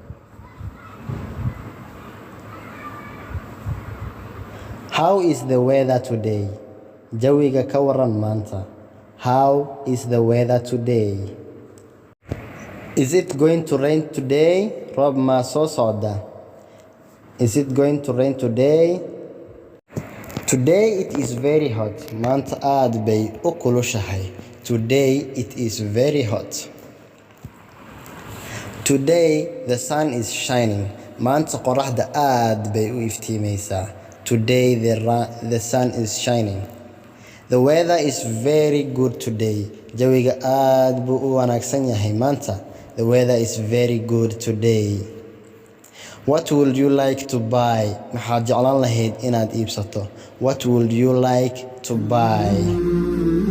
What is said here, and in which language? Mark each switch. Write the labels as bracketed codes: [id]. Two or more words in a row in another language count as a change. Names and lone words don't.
[en] How is the weather today? [so] Jawiga ka waran maanta. [en] How is the weather today? Is it going to rain today? [so] Roob ma soo socda? [en] Is it going to rain today? Today it is very hot. [so] Maanta aad bay u kulushahay. [en] Today it is very hot. Today the sun is shining. [so] Maanta qoraxda aad bay u iftiimaysaa. [en] Today the sun is shining. The weather is very good today. [so] Jawiga aad buu u wanaagsan yahay maanta. [en] The weather is very good today. What would you like to buy? [so] Maxaad jeclaan lahayd inaad iibsato? [en] What would you like to buy?